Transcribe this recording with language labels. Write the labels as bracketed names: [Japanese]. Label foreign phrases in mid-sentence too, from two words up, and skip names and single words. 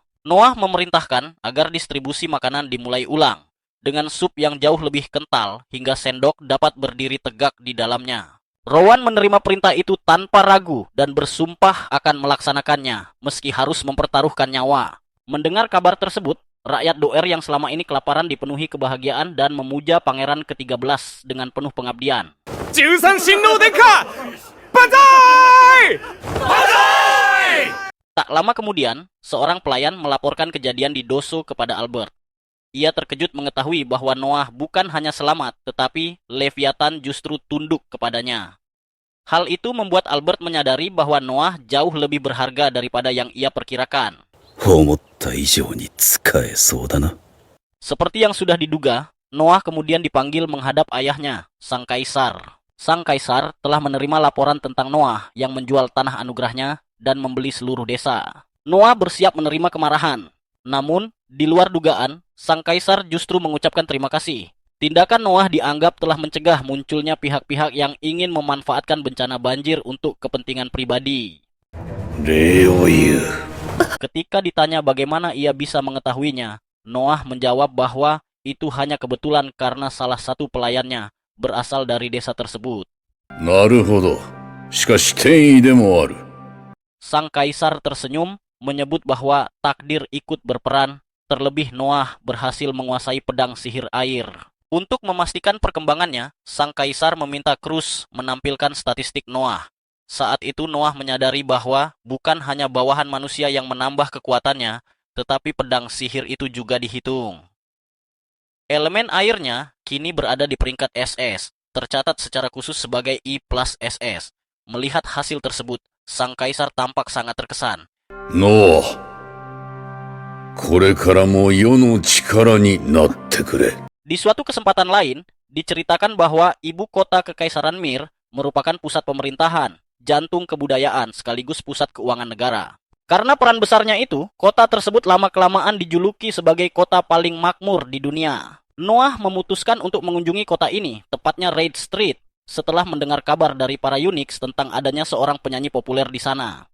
[Indonesian] Noah memerintahkan agar distribusi makanan dimulai ulang, dengan sup yang jauh lebih kental hingga sendok dapat berdiri tegak di dalamnya. Rowan menerima perintah itu tanpa ragu dan bersumpah akan melaksanakannya, meski harus mempertaruhkan nyawa. Mendengar kabar tersebut, rakyat Doer yang selama ini kelaparan dipenuhi kebahagiaan dan memuja Pangeran ke-13 dengan penuh pengabdian. [Japanese] 13 神王殿下、万歳！万歳！ [Indonesian] Tak lama kemudian, seorang pelayan melaporkan kejadian di Doso kepada Albert. Ia terkejut mengetahui bahwa Noah bukan hanya selamat, tetapi Leviathan justru tunduk kepadanya. Hal itu membuat Albert menyadari bahwa Noah jauh lebih berharga daripada yang ia perkirakan. [Japanese] 思った以上に使えそうだな。 [Indonesian] Seperti yang sudah diduga, Noah kemudian dipanggil menghadap ayahnya, sang kaisar. Sang kaisar telah menerima laporan tentang Noah yang menjual tanah anugerahnya dan membeli seluruh desa. Noah bersiap menerima kemarahan. Namun, di luar dugaan, sang kaisar justru mengucapkan terima kasih. Tindakan Noah dianggap telah mencegah munculnya pihak-pihak yang ingin memanfaatkan bencana banjir untuk kepentingan pribadi. [Japanese] 礼を言う。 [Indonesian] Ketika ditanya bagaimana ia bisa mengetahuinya, Noah menjawab bahwa itu hanya kebetulan karena salah satu pelayannya berasal dari desa tersebut. [Japanese] なるほど。しかし転移でもある。 [Indonesian] Sang kaisar tersenyum, menyebut bahwa takdir ikut berperan, terlebih Noah berhasil menguasai pedang sihir air. Untuk memastikan perkembangannya, sang kaisar meminta Cruz menampilkan statistik Noah. Saat itu Noah menyadari bahwa bukan hanya bawahan manusia yang menambah kekuatannya, tetapi pedang sihir itu juga dihitung. Elemen airnya kini berada di peringkat SS, tercatat secara khusus sebagai I plus SS. Melihat hasil tersebut, sang kaisar tampak sangat terkesan. [Japanese] ノア、これからも世の力になってくれ。 [Indonesian] Di suatu kesempatan lain, diceritakan bahwa ibu kota Kekaisaran Mir merupakan pusat pemerintahan, jantung kebudayaan, sekaligus pusat keuangan negara. Karena peran besarnya itu, kota tersebut lama-kelamaan dijuluki sebagai kota paling makmur di dunia. Noah memutuskan untuk mengunjungi kota ini, tepatnya Raid Street, setelah mendengar kabar dari para Unix tentang adanya seorang penyanyi populer di sana.